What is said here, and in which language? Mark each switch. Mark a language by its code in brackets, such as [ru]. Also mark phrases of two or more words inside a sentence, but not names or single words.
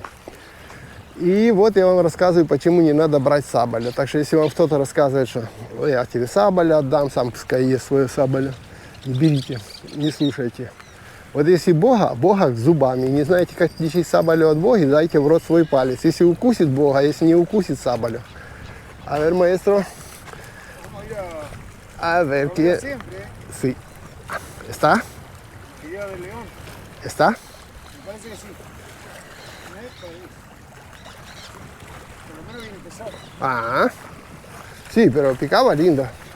[ru] И вот я вам рассказываю, почему не надо брать сабаля. Так что, если вам кто-то рассказывает, что я тебе сабаля отдам, сам пускай ест свою сабаля, не берите, не слушайте. Вот если Бога зубами, не знаете, как отличить сабалю от Бога, дайте в рот свой палец. Если укусит Бога, если не укусит сабалю. [es] A ver, maestro. A ver, ¿quién? Sí. ¿Está? ¿Está? Ah, sí, pero picaba linda.